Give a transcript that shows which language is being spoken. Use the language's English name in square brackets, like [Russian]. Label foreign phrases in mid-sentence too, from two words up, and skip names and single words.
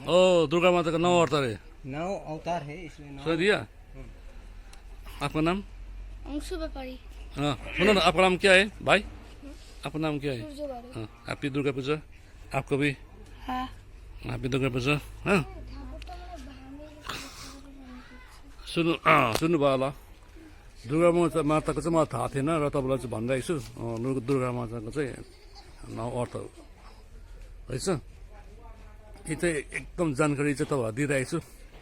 [Hindi] ओ दुर्गा माता का 9 अवतार है, 9 अवतार है इसमें। सुन दिया। आपका नाम? अंशु व्यापारी। हाँ सुनो ना, आपका नाम क्या है भाई? आपका नाम क्या है? हाँ, हैप्पी दुर्गा पूजा आपको भी। हाँ। हैप्पी दुर्गा पूजा। [Nepali] हाँ सुन्नुभयो होला, दुर्गा माताको चाहिँ मलाई थाहा थिएन र तपाईँलाई चाहिँ भनिरहेको छु। दुर्गा माताको चाहिँ 9 अर्थ रहेछ। यो चाहिँ एकदम जानकारी चाहिँ तपाईँलाई दिइरहेको छु।